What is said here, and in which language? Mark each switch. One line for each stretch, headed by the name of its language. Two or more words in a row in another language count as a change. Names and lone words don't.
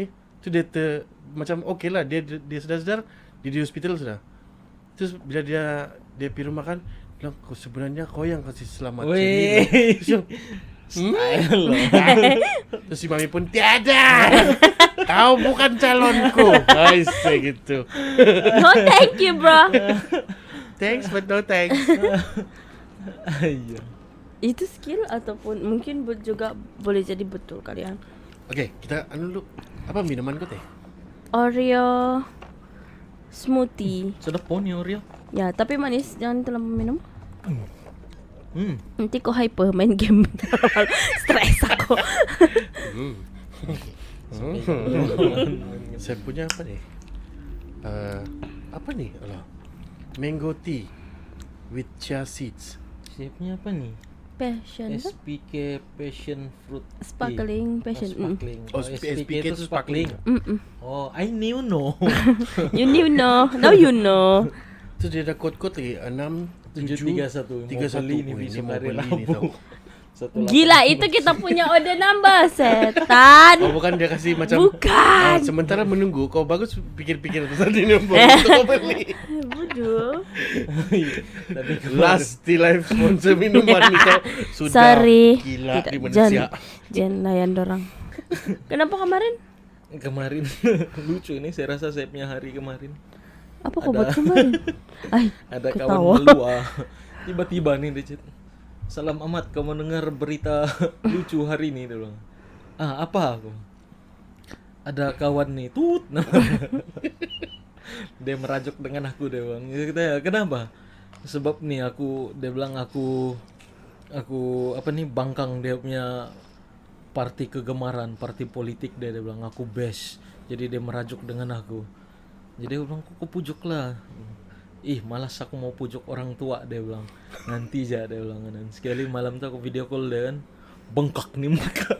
Malay: Tu dia macam okey lah, dia sedar dia di hospital sudah. Terus bila dia pergi rumah kan, bilang sebenarnya kau yang kasih selamat Weh. Terus terus si mami pun tiada. Kau bukan calonku. Guys, kayak gitu.
English: No thank you, bro. Thanks but no thanks.
Malay: Iya. Itu skill ataupun mungkin juga boleh jadi betul kalian. Okey, kita dulu. Apa minuman kau teh?
English: Oreo smoothie.
Malay: Sedap pun ya Oreo. Ya, tapi manis, jangan terlalu minum. Hmm. Nanti kau hyper main game. Stres aku. Saya punya apa nih? Apa nih? Alah.
English: Mango tea with chia seeds.
Malay: Shape-nya apa nih? Passion. SPK Passion Fruit Tea.
English: Sparkling passion.
Malay: Sparkling. Oh, SPK itu sparkling.
English: Oh, I knew no. You knew no. Now you know.
Malay: Tu dia ada kod-kod lagi 6 731 31 ini ini besok mau hari beli ni Rabu. tahu. Gila, itu kita punya order number, setan. Oh bukan dia kasih macam Bukan. sementara menunggu kau bagus pikir-pikir tu tadi nombor untuk kau beli. Bodoh. Tapi Last Tea Life sponsor minuman ni kau sudah Sorry. gila Tidak, di manusia. Jangan layan dorang. Kenapa kemarin? lucu ini saya rasa saya punya hari kemarin. Apa kau buat kemarin? Ay, Ada ketawa. kawan melua. Tiba-tiba nih dia chat. Salam amat, kau mendengar berita lucu hari ini dia bilang. Ah, apa aku? Ada kawan nih, tut. Dia merajuk dengan aku dia bilang. Kita kenapa? Sebab nih dia bilang aku apa nih bangkang dia punya parti kegemaran, parti politik dia bilang aku best. Jadi dia merajuk dengan aku. Jadi dia bilang aku pujuk lah. Ih malas aku mau pujuk orang tua dia bilang. Nanti aja dia bilang. Dan sekali malam tuh aku video call dia kan. Bengkak nih muka.